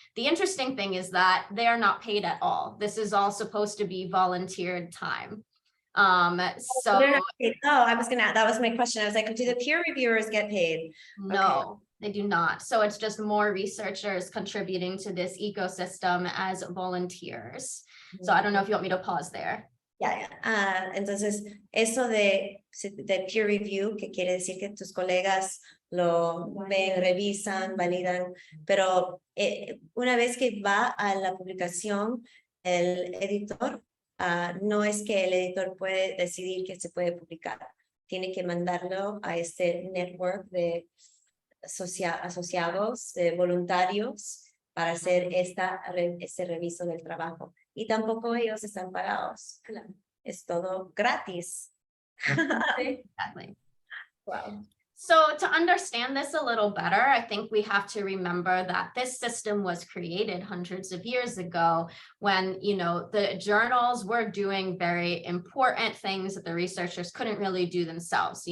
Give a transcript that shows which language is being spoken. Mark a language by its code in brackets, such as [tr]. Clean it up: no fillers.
[en] The interesting thing is that they are not paid at all. This is all supposed to be volunteered time. So they're not paid. Oh, that was my question. I was like, do the peer reviewers get paid? no, they do not. So it's just more researchers contributing to this ecosystem as volunteers. So I don't know if you want me to pause there. [es] Entonces, eso de peer review, que quiere decir que tus colegas lo ven, revisan, validan, pero una vez que va a la publicación, el editor, no es que el editor puede decidir que se puede publicar, tiene que mandarlo a este network de asociados, de voluntarios, para hacer este reviso del trabajo. Y tampoco ellos están pagados. Es todo gratis. [en] Exactly. Wow. So to understand this a little better, I think we have to remember that this system was created hundreds of years ago when, you know, the journals were doing very important things that the researchers couldn't really do themselves.